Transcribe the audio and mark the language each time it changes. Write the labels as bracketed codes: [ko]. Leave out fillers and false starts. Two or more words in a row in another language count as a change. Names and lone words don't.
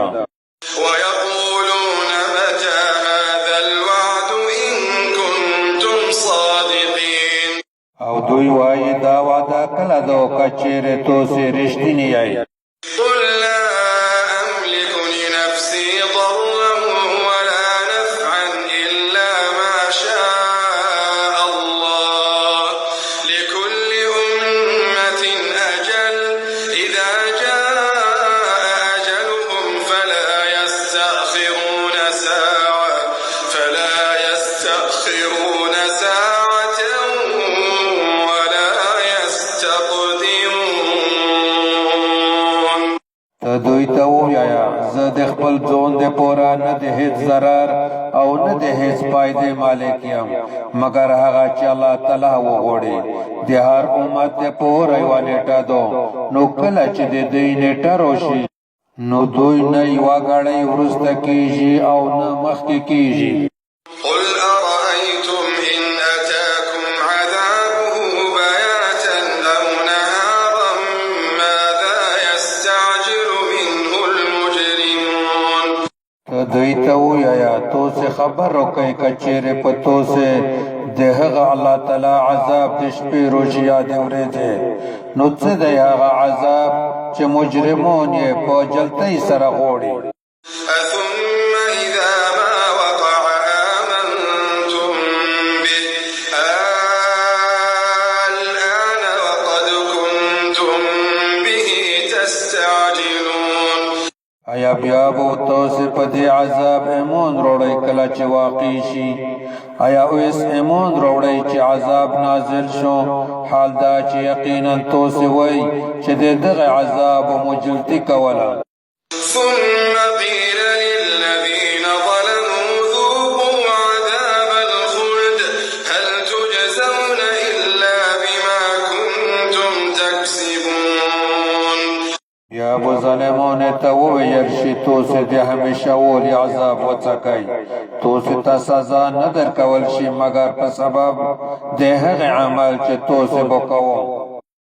[ar] ويقولون متى هذا الوعد إن كنتم صادقين [ps] او دوی وایي دا وعده کله ده که چیرې تاسې رښتیني یئ [ar] قل لا أملك لنفسي ضرا ولا نفعا إلا ما شاء الله لكل أمة أجل إذا جاء أجلهم فلا يستأخرون ساعة ولا يستقدمون [ps] دوی ته ووایه زه د خپل ځان دپاره نه د هېڅ ضرر او نه د هېڅ فایدې مالک یم مګر هغه چې الله تعالی وغواړي د هر امت دپاره یوه نیټه ده نو کله چې د دوی نیټه راشي نو دوی نه یوه ګړۍ وروسته کیږي او نه مخکې کیږي [ar] قل أرأيتم إن أتاكم عذابه بياتا أو نهارا ماذا يستعجل منه المجرمون [ps] دوی ته ووایه تاسې خبر راکئ که چیرې په تاسې د هغه الله تعالی عذاب د شپې روژې یا د ورځې نو څه دی هغه عذاب چې مجرمان یې په جلتۍ سره غواړي [ar] أثم إذا ما وقع آمنتم به الآن وقد كنتم به تستعجلون [ps] آیا بیا به تاسې په دې عذاب ایمان راوړئ کله چې واقع شي آیا اوس ایمان راوړئ چې عذاب نازل شو حال دا چې یقینا تاسې وایي چې د دغه عذاب مجلتي کوله [ar] ثم قيل للذين ظلموا ذوقوا عذاب الخلد هل تجزون إلا [ps] یا ابو ظالمون ته وویل شي تاسو د همیشه اولی عذاب وڅکئ تاسو ته سزا نه درکول شي مګر په سبب د هغه عمل چې تاسو وکوئ